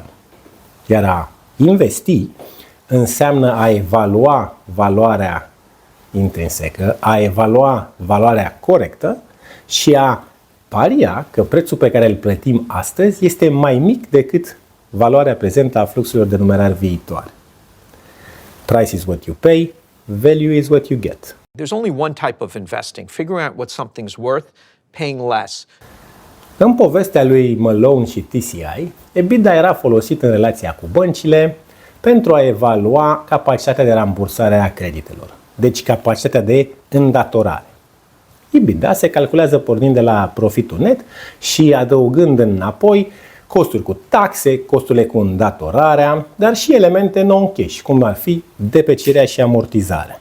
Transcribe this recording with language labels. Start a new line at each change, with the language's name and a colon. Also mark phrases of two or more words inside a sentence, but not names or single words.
Romanian: Iar a investi înseamnă a evalua valoarea intrinsecă, a evalua valoarea corectă și a paria că prețul pe care îl plătim astăzi este mai mic decât valoarea prezentă a fluxurilor de numerar viitoare.
English: Price is what you pay, value is what you get. There's only one type of investing, figuring out what something's worth, paying less.
Romanian: În povestea lui Malone și TCI, EBITDA era folosit în relația cu băncile pentru a evalua capacitatea de rambursare a creditelor, deci capacitatea de îndatorare. EBITDA se calculează pornind de la profitul net și adăugând înapoi costuri cu taxe, costurile cu îndatorarea, dar și elemente non-cash, cum ar fi deprecierea și amortizarea.